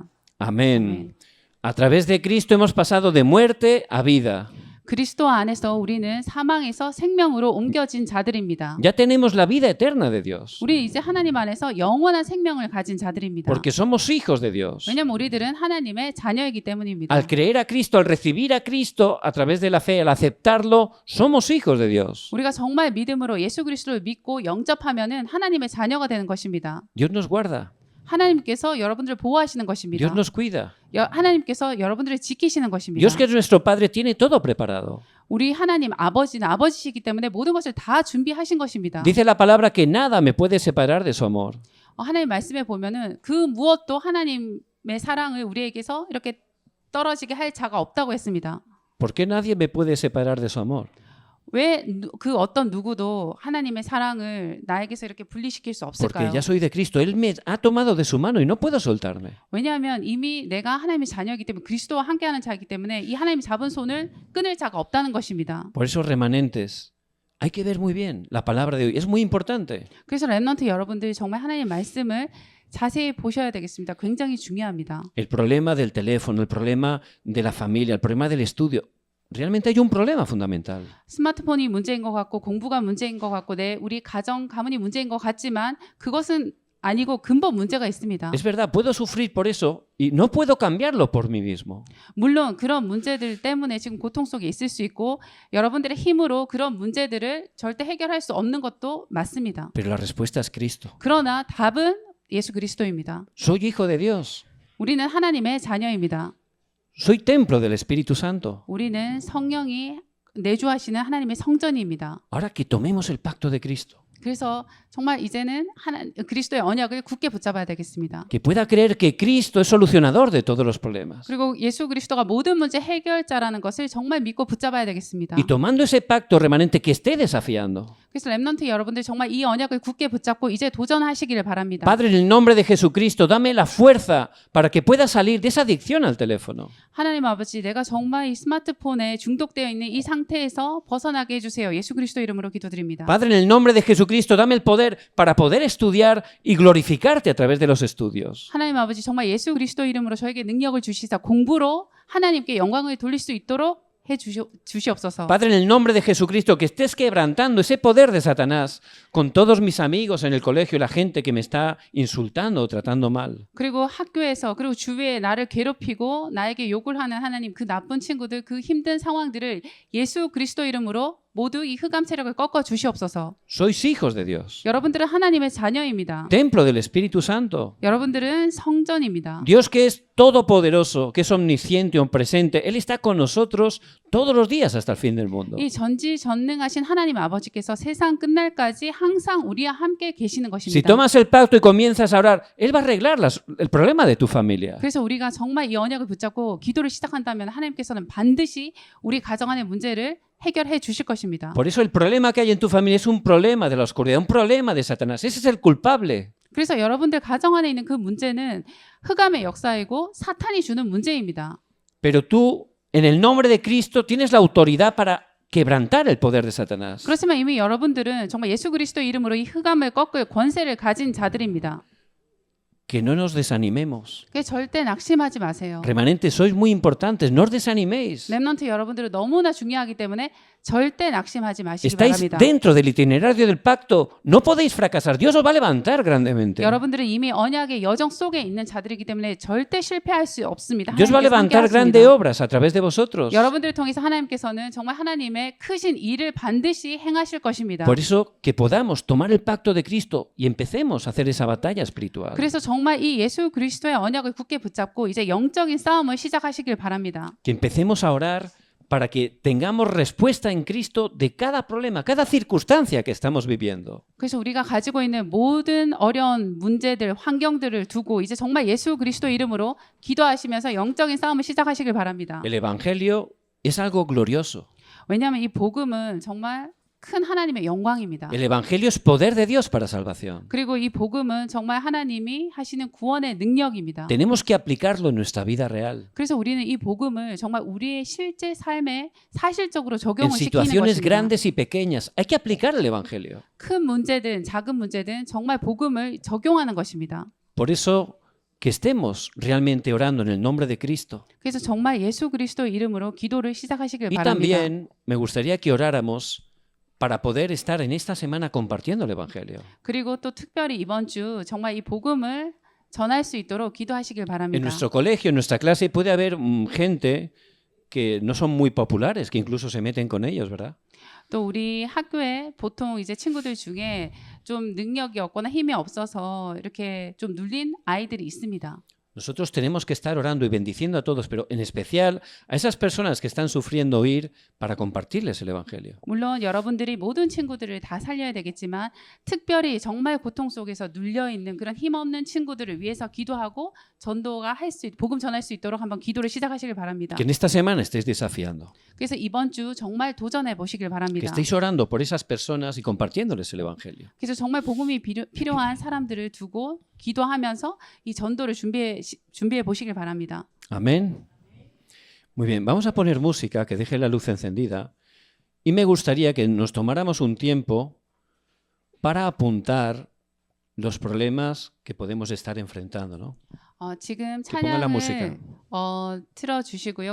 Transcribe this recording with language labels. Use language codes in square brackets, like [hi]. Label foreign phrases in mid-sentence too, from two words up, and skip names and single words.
[es] Amén. A través de Cristo hemos pasado de muerte a vida. [ko] 그리스도 안에서 우리는 사망에서 생명으로 옮겨진 자들입니다. [es] Ya tenemos la vida eterna de Dios. [ko] 우리 이제 하나님 안에서 영원한 생명을 가진 자들입니다. [es] Porque somos hijos de Dios. [ko] 왜냐하면 우리들은 하나님의 자녀이기 때문입니다. [es] Al creer a Cristo, al recibir a Cristo a través de la fe, al aceptarlo, somos hijos de Dios. [ko] 우리가 정말 믿음으로 예수 그리스도를 믿고 영접하면은 하나님의 자녀가 되는 것입니다. [es] Dios nos guarda. [ko] 하나님께서 여러분들을 보호하시는 것입니다. [es] Dios nos cuida. [ko] 하나님께서 여러분들을 지키시는 것입니다. [es] Dios que es nuestro Padre tiene todo preparado. [ko] 우리 하나님 아버지는 아버지시기 때문에 모든 것을 다 준비하신 것입니다. [es] Dice la palabra que nada me puede separar de su amor. [ko] 하나님 말씀에 보면은 그 무엇도 하나님의 사랑을 우리에게서 이렇게 떨어지게 할 자가 없다고 했습니다. [es] ¿Por qué nadie me puede separar de su amor? [ko] 왜 그 어떤 누구도 하나님의 사랑을 나에게서 이렇게 분리시킬 수 [es] Porque [ko] 없을까요? [es] ya soy de Cristo. Él me ha tomado de su mano y no puedo soltarme. [ko] 왜냐하면 이미 내가 하나님의 자녀이기 때문에 그리스도와 함께하는 자이기 때문에 이 하나님이 잡은 손을 끊을 자가 없다는 것입니다. [es] Por eso, remanentes, hay que ver muy bien la palabra de hoy. Es muy importante. [ko] 그래서 렘넌트 여러분들이 정말 하나님의 말씀을 자세히 보셔야 되겠습니다. 굉장히 중요합니다. [es] El problema del teléfono, el problema de la familia, el problema del estudio. Realmente hay un problema fundamental. [ko] 스마트폰이 문제인 것 같고 공부가 문제인 것 같고 우리 가정 가문이 문제인 것 같지만 그것은 아니고 근본 문제가 있습니다. [es] Es verdad, puedo sufrir por eso y no puedo cambiarlo por mí mismo. [ko] 물론 그런 문제들 때문에 지금 고통 속에 있을 수 있고 여러분들의 힘으로 그런 문제들을 절대 해결할 수 없는 것도 맞습니다. [es] Pero la respuesta es Cristo. [ko] 그러나 답은 예수 그리스도입니다. [es] Soy hijo de Dios. [ko] 우리는 하나님의 자녀입니다. [es] Soy templo del Espíritu Santo. [ko] 우리는 성령이 내주하시는 하나님의 성전입니다. [es] Ahora que tomemos el pacto de Cristo. [ko] 그래서 정말 이제는 그리스도의 언약을 굳게 붙잡아야 되겠습니다. [es] Que pueda creer que Cristo es solucionador de todos los problemas. [ko] 그리고 예수 그리스도가 모든 문제 해결자라는 것을 정말 믿고 붙잡아야 되겠습니다. [es] Y tomando ese pacto remanente que esté desafiando. [ko] 그래서 렘넌트 여러분들 정말 이 언약을 굳게 붙잡고 이제 도전하시기를 바랍니다. [es] Padre, en el nombre de Jesucristo, dame la fuerza para que pueda salir de esa adicción al teléfono. [ko] 하나님 아버지, 내가 정말 이 스마트폰에 중독되어 있는 이 상태에서 벗어나게 해주세요. 예수 그리스도 이름으로 기도드립니다. [es] Padre, en el nombre de Jesucristo, dame el poder para poder estudiar y glorificarte a través de los estudios. [ko] 하나님 아버지, 정말 예수 그리스도 이름으로 저에게 능력을 주시사 공부로 하나님께 영광을 돌릴 수 있도록 해 주시옵소서. [es] Padre, en el nombre de Jesucristo, que estés quebrantando ese poder de Satanás con todos mis amigos en el colegio y la gente que me está insultando o tratando mal. [ko] 그리고 학교에서 그리고 주위에 나를 괴롭히고 나에게 욕을 하는 하나님, 그 나쁜 친구들, 그 힘든 상황들을 예수 그리스도 이름으로 모두 이 흑암 세력을 꺾어 주시옵소서. [es] Sois hijos de Dios, [ko] 여러분들은 하나님의 자녀입니다. [es] templo del Espíritu Santo. [ko] 여러분들은 성전입니다. [es] Dios que es todopoderoso, que es omnisciente, ompresente, Él está con nosotros todos los días hasta el fin del mundo. [ko] 이 전지전능하신 하나님 아버지께서 세상 끝날까지 항상 우리와 함께 계시는 [es] Si [ko] 것입니다. [es] tomas el pacto y comienzas a orar, Él va a arreglar el problema de tu familia. [ko] 그래서 우리가 정말 이 언약을 붙잡고 기도를 시작한다면 하나님께서는 반드시 우리 가정 안의 문제를 해결해 주실 것입니다. [es] Por eso el problema que hay en tu familia es un problema de la oscuridad, un problema de Satanás. Ese es el culpable. [ko] 그래서 여러분들 가정 안에 있는 그 문제는 흑암의 역사이고 사탄이 주는 문제입니다. [es] Pero tú, en el nombre de Cristo, tienes la autoridad para quebrantar el poder de Satanás. [ko] 그렇지만 이미 여러분들은 정말 예수 그리스도 이름으로 이 흑암을 꺾을 권세를 가진 자들입니다. [es] Que no nos desanimemos. [ko] 그래서 절대 낙심하지 마세요. [es] Remanentes, sois muy importantes, no os desaniméis. [ko] 렘넌트 여러분들은 너무나 중요하기 때문에 절대 낙심하지 마시기 [es] Estáis [ko] 바랍니다. [es] dentro del itinerario del pacto, no podéis fracasar. Dios os va a levantar grandemente. [ko] 여러분들은 이미 언약의 여정 속에 있는 자들이기 때문에 절대 실패할 수 없습니다. [es] Dios va a [ko] 하나님께서 [es] levantar [ko] 함께 [es] grandes [ko] 하십니다. [es] obras a través de vosotros. [ko] 여러분들을 통해서 하나님께서는 정말 하나님의 크신 일을 반드시 행하실 것입니다. [es] Por eso que podamos tomar el pacto de Cristo y empecemos a hacer esa batalla espiritual. [ko] 그래서 정말 이 예수 그리스도의 언약을 굳게 붙잡고 이제 영적인 싸움을 시작하시길 바랍니다. [es] Que empecemos a orar para que tengamos respuesta en Cristo de cada problema, cada circunstancia que estamos viviendo. [ko] 그래서 우리가 가지고 있는 모든 어려운 문제들, 환경들을 두고 이제 정말 예수 그리스도 이름으로 기도하시면서 영적인 싸움을 시작하시길 바랍니다. [es] El Evangelio es algo glorioso. [ko] 왜냐하면 이 복음은 정말 큰 하나님의 영광입니다. [es] El Evangelio es poder de Dios para salvación. [ko] 그리고 이 복음은 정말 하나님이 하시는 구원의 능력입니다. [es] Tenemos que aplicarlo en nuestra vida real. [ko] 그래서 우리는 이 복음을 정말 우리의 실제 삶에 사실적으로 [es] En [ko] 적용을 시키는 [es] situaciones [ko] 것입니다. [es] grandes y pequeñas hay que aplicar el Evangelio. [ko] 큰 문제든 작은 문제든 정말 복음을 적용하는 것입니다. [es] Por eso que estemos realmente orando en el nombre de Cristo. [ko] 그래서 정말 예수 그리스도 이름으로 기도를 시작하시길 [es] Y [ko] 바랍니다. [es] también me gustaría que oráramos para poder estar en esta semana compartiendo el Evangelio. [ko] 그리고 또 특별히 이번 주 정말 이 복음을 전할 수 있도록 기도하시길 [es] En [ko] 바랍니다. [es] nuestro colegio, en nuestra clase, puede haber gente que no son muy populares, que incluso se meten con ellos, ¿verdad? [ko] 또 우리 학교에 보통 이제 친구들 중에 좀 능력이 없거나 힘이 없어서 이렇게 좀 눌린 아이들이 있습니다. [es] Nosotros tenemos que estar orando y bendiciendo a todos, pero en especial a esas personas que están sufriendo oír para compartirles el Evangelio. [ko] 물론 여러분들이 모든 친구들을 다 살려야 되겠지만 특별히 정말 고통 속에서 눌려 있는 그런 힘없는 친구들을 위해서 기도하고 전도가 복음 전할 수 있도록 한번 기도를 시작하시길 바랍니다. [es] Que en esta semana estéis desafiando, [ko] 그래서 이번 주 정말 도전해 보시길 [es] que [ko] 바랍니다. [es] estéis orando por esas personas y compartiéndoles el Evangelio. [ko] 그래서 정말 복음이 필요한 사람들을 두고 기도하면서 이 전도를 준비해 보시길 바랍니다. [es] Amén. Muy bien, vamos a poner música que deje la luz encendida y me gustaría que nos tomáramos un tiempo para apuntar los problemas que podemos estar enfrentando, ¿no? [ko] 지금 [es] Que ponga la música. [ko] 찬양을 틀어주시고요.